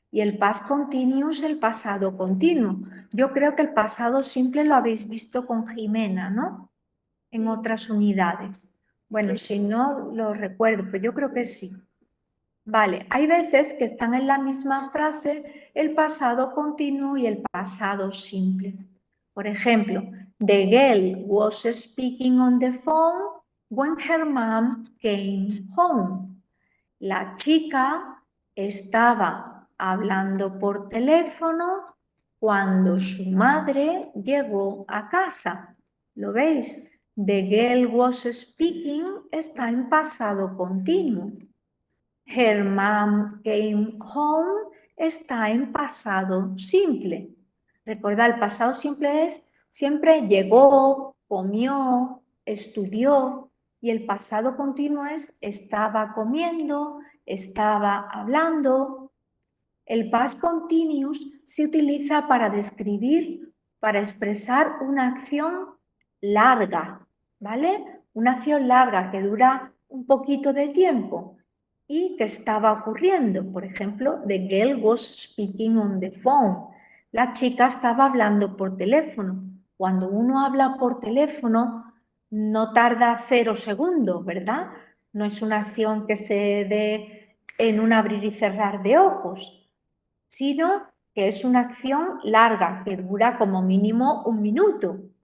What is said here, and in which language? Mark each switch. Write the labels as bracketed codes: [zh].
[es] Y el past continuous el pasado continuo. Yo creo que el pasado simple lo habéis visto con Jimena, ¿no? En otras unidades. Bueno, si no lo recuerdo, pero yo creo que sí. Vale, hay veces que están en la misma frase el pasado continuo y el pasado simple. Por ejemplo, [en] the girl was speaking on the phone when her mom came home. [es] La chica estaba hablando por teléfono cuando su madre llegó a casa. ¿Lo veis? [en] The girl was speaking [es] está en pasado continuo. [en] Her mom came home [es] está en pasado simple. Recordad, el pasado simple es siempre llegó, comió, estudió, y el pasado continuo es estaba comiendo, estaba hablando. El past continuous se utiliza para describir, para expresar una acción larga, ¿vale? Una acción larga que dura un poquito de tiempo y que estaba ocurriendo. Por ejemplo, [en] the girl was speaking on the phone. [es] La chica estaba hablando por teléfono. Cuando uno habla por teléfono, no tarda 0 segundos, ¿verdad? No es una acción que se dé en un abrir y cerrar de ojos, sino que es una acción larga, que dura como mínimo 1 minuto.